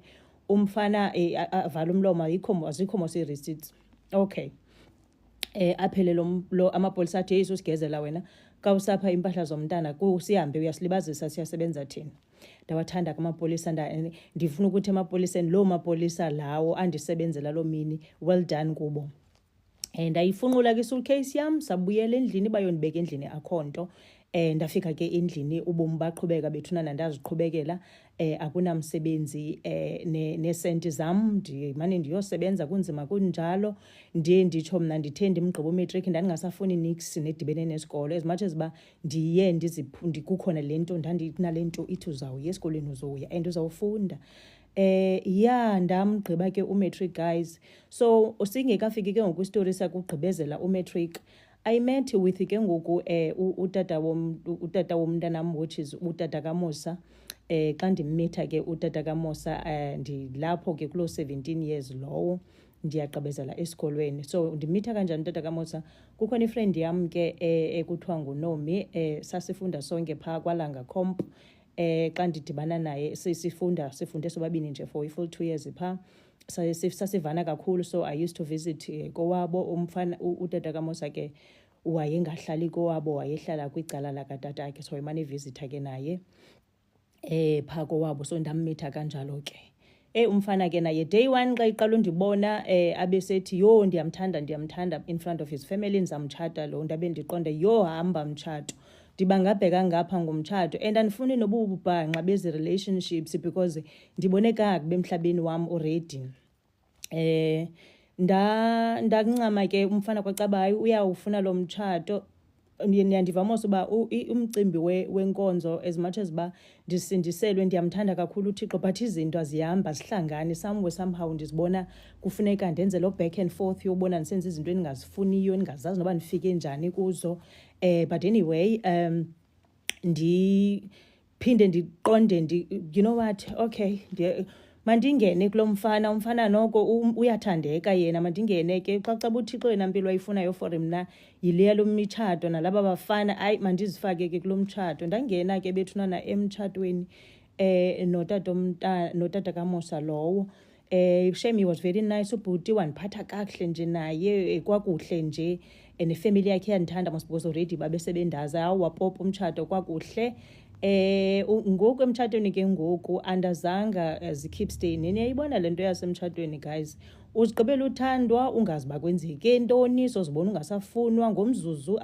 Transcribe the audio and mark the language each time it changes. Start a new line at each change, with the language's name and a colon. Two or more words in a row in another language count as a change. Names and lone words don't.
Xhosa: Umfana avala umlomo, azikho mos ii-receipts.
English: Okay.
Xhosa: Aphele lo amapolisa athi yesu sigezela wena, kawusapha impahla zomntana sihambe, uyasilibazisa, siyasebenza thina. Ndawathanda amapolisa, ndifuna ukuthi emapoliseni lo mapolisa lawo andisebenzela lo mini,
English: well done kubo.
Xhosa: Ndayifunqula ke isuitcase yam, sabuyela endlini, bayondibeka endlini akho nto. ndafika ke endlini ubomi baqhubeka bethunana ndaziqhubekela akunamsebenzi nesenti zam ndimane ndiyosebenza kunzima kunjalo ndiye nditsho mna ndithe ndimgqiba umatric ndandingasafuni nix nedibene nesikolo
English: as much as
Xhosa: uba ndiye kukhona le nto ndandinale nto ithi uzawuya esikolweni uzowuya and uzawufunda. Ndamgqiba ke umatric guys. So singekafiki ke ngoku istori sakugqibezela umatric,
English: I met with
Xhosa: ke ngoku utata womntanam,
English: which is
Xhosa: utata kaMosa. Xa ndimmitha ke utata kaMosa ndilapho ke kuloo 17 years lowo ndiyagqibezela esikolweni. So ndimitha kanjani utata kaMosa? Kukhona ifriend yam ke ekuthiwa nguNomi, sasifunda sonke phaa kwaLanga Comp. Xa ndidibana naye sifunde sobabini nje for i-full 2 years phaa. Sasivana kakhulu,
English: so I used to visit kowabo.
Xhosa: Utata kaMosa ke wayengahlali kowabo, wayehlala kwicala lakatatakhe, so imane visitha ke naye phaa kowabo. So ndammitha kanjalo ke. Umfana ke naye
English: day one
Xhosa: xa iqala undibona abesethi yho ndiyamthanda
English: in front of his family,
Xhosa: ndizamtshata lo. Ndabe ndiqonde yho hamba mtshato, ndibangabheka ngapha ngomtshato. And andifuni nobubhanqa bezi relationships because ndibone kakubi emhlabeni wam already. Ndancama ke umfana kwacaba hayi uyawufuna lo mtshato. Ndiyandivamose uba umcimbi wenkonzo
English: as much as
Xhosa: uba ndisindiselwe ndiyamthanda kakhulu uThixo, but izinto azihamba zihlangane somehow ndizibona kufuneka ndenze lo
English: back and forth
Xhosa: yobona ndisenza izinto endingazifuniyo, ndingazazi noba ndifike njani kuzo.
English: But anyway
Xhosa: ndiphinde ndiqonde
English: you know what,
Xhosa: okay mandingene kulo umfana noko uyathandeka yena, mandingene ke xa uThixo yena mpilo ayifunayo for mna yileya lo mitshato nalaba bafana, hayi mandizifake ke kulo mtshato. Ndangena ke bethunana emtshatweni notata kaMosa lowo. Shame,
English: he was very nice
Xhosa: ubhuti, wandiphatha kakuhle nje naye kwakuhle nje, nefamily yakhe yandithanda mos because already babesebendazi. Wapopa umtshato kwakuhle. Ngoku emtshatweni ke ngoku andazanga zikeep stay. Niyayibona le nto yasemtshatweni guys, uzigqibela uthandwa ungazi uba kwenzeke ntoni, sozibona ungasafunwa ngomzuzu.